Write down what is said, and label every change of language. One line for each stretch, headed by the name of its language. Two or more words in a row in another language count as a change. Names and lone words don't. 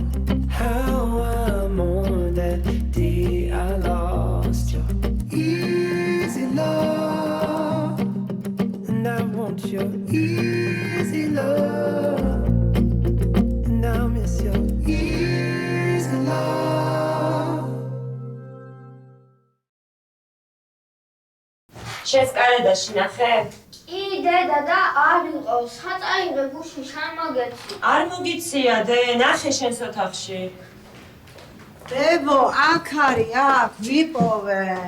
English: How I mourn that day I lost your easy love, and I want your easy love, and I miss your easy love.
Georgian: შენს კალენდარში ნახე? კი, დედა და არ იყოს. ხაწაიღე გუში შემოგეცი. არ მოგიცია, დე, ნახე შენს ოთახში. დებო, აქ არის, აქ, ვიპოვე.